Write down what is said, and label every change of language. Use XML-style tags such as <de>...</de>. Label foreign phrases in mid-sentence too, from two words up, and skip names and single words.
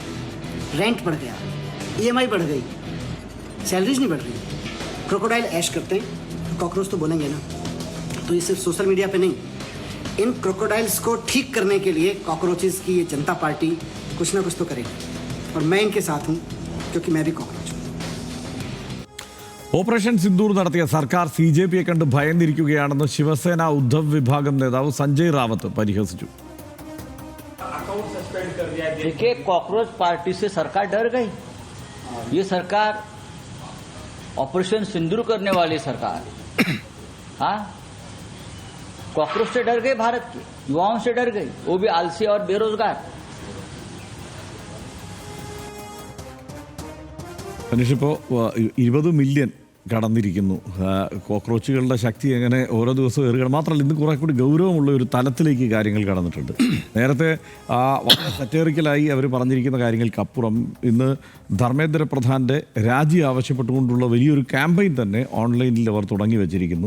<hi>रेंट बढ़ गया, EMI बढ़ गई, सैलरीज नहीं बढ़ रही. क्रोकोडाइल ऐश करते हैं, कॉकरोच तो बोलेंगे ना. तो ये सिर्फ सोशल मीडिया पे नहीं, इन क्रोकोडाइल्स को ठीक करने के लिए कॉकरोचेस की ये जनता पार्टी कुछ ना कुछ तो करेगी. और मैं इनके साथ हूँ, क्योंकि मैं भी कॉकरोच हूँ.</hi> <ml>ഓപ്പറേഷൻ സിന്ദൂർ നടത്തിയ സർക്കാർ CJPയെ കണ്ട് ഭയന്നിരിക്കുകയാണെന്ന് ശിവസേന ഉദ്ധവ് വിഭാഗം നേതാവ് സഞ്ജയ് റാവത്ത് പരിഹസിച്ചു.</ml> <hi>देखिए, कॉकरोच पार्टी से सरकार डर गई. ये सरकार ऑपरेशन सिंदूर करने वाली सरकार, हाँ, कॉकरोच से डर गए, भारत के युवाओं से डर गई, वो भी आलसी और बेरोजगार.</hi> <ml>മനുഷ്യപ്പോൾ 20 മില്യൺ കടന്നിരിക്കുന്നു. കോക്രോച്ചുകളുടെ ശക്തി എങ്ങനെ ഓരോ ദിവസവും ഏറുകയാണ്. മാത്രമല്ല ഇന്ന് കുറെ കൂടി ഗൗരവമുള്ള ഒരു തലത്തിലേക്ക് കാര്യങ്ങൾ കടന്നിട്ടുണ്ട്. നേരത്തെ വളരെ സറ്റേറിക്കലായി അവർ പറഞ്ഞിരിക്കുന്ന കാര്യങ്ങൾക്കപ്പുറം ഇന്ന് ധർമ്മേന്ദ്ര പ്രധാൻ്റെ രാജി ആവശ്യപ്പെട്ടുകൊണ്ടുള്ള വലിയൊരു ക്യാമ്പയിൻ തന്നെ ഓൺലൈനിൽ അവർ തുടങ്ങി വെച്ചിരിക്കുന്നു.</ml>